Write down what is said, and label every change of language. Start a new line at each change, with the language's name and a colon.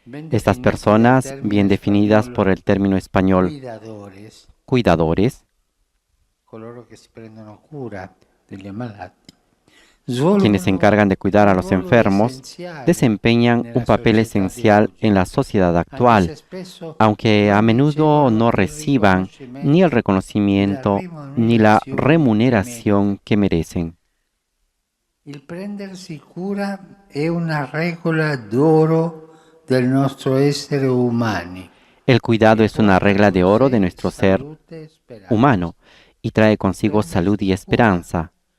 Spanish: Estas personas, bien definidas por el término español cuidadores, quienes se encargan de cuidar a los enfermos, desempeñan un papel esencial en la sociedad actual, aunque a menudo no reciban ni el reconocimiento ni la remuneración que merecen.
Italian: Il prendersi cura è una regola d'oro del nostro essere umani.
Spanish: El cuidado es una regla de oro de nuestro ser humano y trae consigo salud y esperanza.